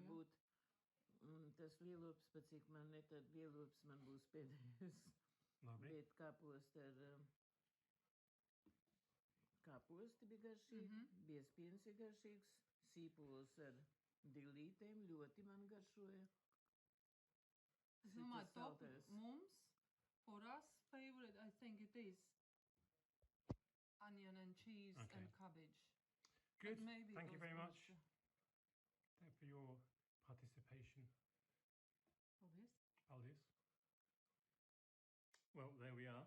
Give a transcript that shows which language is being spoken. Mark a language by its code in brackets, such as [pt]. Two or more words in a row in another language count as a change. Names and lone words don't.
[lv] varbūt tas lielops, pat cik man ne, tad lielops man būs pēdējais. Labi. Bet kāpost ar kāposti bija garšīgi, biezpiens ir garšīgs, sīpols ar dilītēm ļoti man garšoja. Es domāju, Šitas top saldais. mums, [en] for us, favorite, I think it is onion and cheese Okay. and cabbage. Good. Maybe Thank you those very ones much. too. Thank you for your participation. [lv] Paldies. Paldies. [en] Well, there we are.